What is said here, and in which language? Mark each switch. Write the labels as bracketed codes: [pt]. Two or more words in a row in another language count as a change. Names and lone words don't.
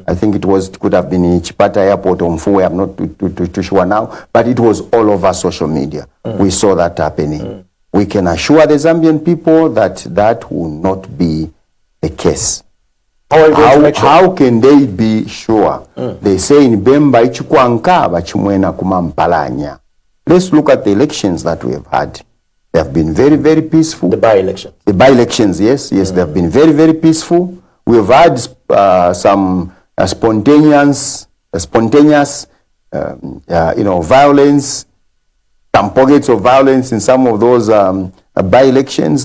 [en] I think could have been in Chipata airport on Mfuwe, I'm not too sure now, but it was all over social media. We saw that happening. We can assure the Zambian people that that will not be the case. How can they be sure? They say in Bemba [bem] ichikwanka bachimwena kumampalanya. [en] Let's look at the elections that we have had. They have been very, very peaceful. The by-elections. The by-elections, yes, they have been very, very peaceful. We have had some spontaneous, violence, some pockets of violence in some of those by-elections.